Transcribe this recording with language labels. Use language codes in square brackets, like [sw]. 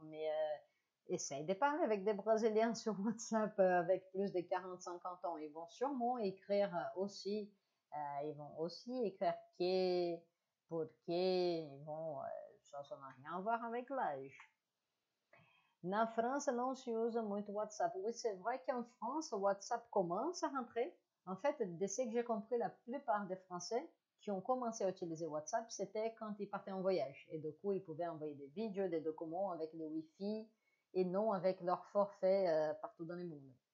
[fr] Mais essaye de parler avec des Brésiliens sur WhatsApp avec plus de 40-50 ans. Ils vont sûrement écrire aussi, ils vont aussi écrire que, porque, ils vont, ça n'a rien à voir avec l'âge. [pt] Na França, não se usa muito WhatsApp. [fr] Oui, c'est vrai qu'en France, WhatsApp commence à rentrer. En fait, de ce que j'ai compris, la plupart des Français qui ont commencé à utiliser WhatsApp, c'était quand ils partaient en voyage. Et du coup, ils pouvaient envoyer des vidéos, des documents avec le Wi-Fi et non avec leur forfait partout dans le monde.